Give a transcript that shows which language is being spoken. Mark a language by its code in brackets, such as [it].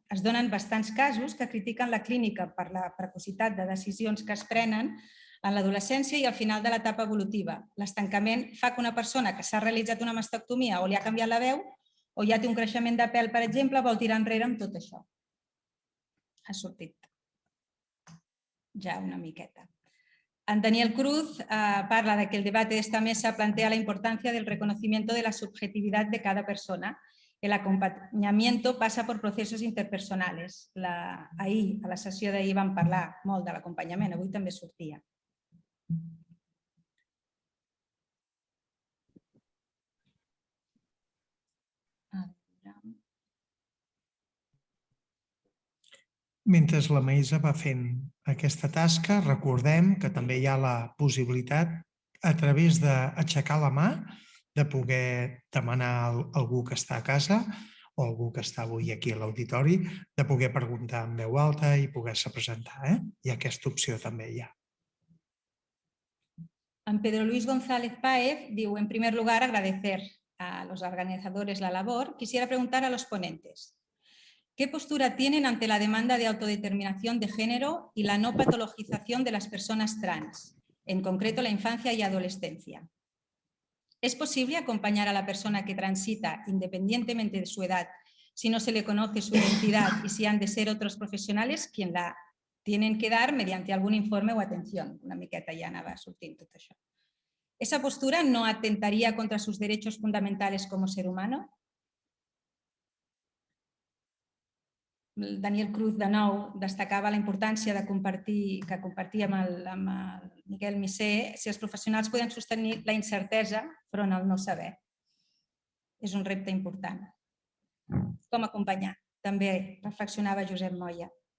[ca] Es donen bastants casos que critiquen la clínica per la precocitat de decisions que es prenen en l'adolescència i al final de l'etapa evolutiva. L'estancament fa que una persona que s'ha realitzat una mastectomia o li ha canviat la veu o ja té un creixement de pèl, per exemple, vol tirar enrere amb tot això. Ha sortit ja una miqueta. [es] En Daniel Cruz [ca] parla [es] de que el debate de esta mesa plantea la importancia del reconocimiento de la subjetividad de cada persona. [ca] El acompanyamiento passa per processos interpersonals. Ahir, a la sessió d'ahir, vam parlar molt de l'acompanyament, avui també sortia. Mentre la Maïsa va fent aquesta tasca, recordem que també hi ha la possibilitat, a través d'aixecar la mà, de poder demanar a algú que està a casa o algú que està avui aquí a l'auditori, de poder preguntar en veu alta i poder-se presentar. I aquesta opció també hi ha. [es] En Pedro Luis González Páez [ca] diu, [es] en primer lugar, agradecer a los organizadores la labor. Quisiera preguntar a los ponentes. ¿Qué postura tienen ante la demanda de autodeterminación de género y la no patologización de las personas trans, en concreto la infancia y adolescencia? ¿Es posible acompañar a la persona que transita, independientemente de su edad, si no se le conoce su identidad y si han de ser otros profesionales quien la tienen que dar mediante algún informe o atención? [ca] Una miqueta ja anava sortint tot això. [es] ¿Esa postura no atentaría contra sus derechos fundamentales como ser humano? [ca] Daniel Cruz, de nou, destacava la importància de compartir, que compartia amb el Miquel Missé, si els professionals poden sostenir la incertesa front al no saber. És un repte important. Com acompanyar? També reflexionava Josep Moya.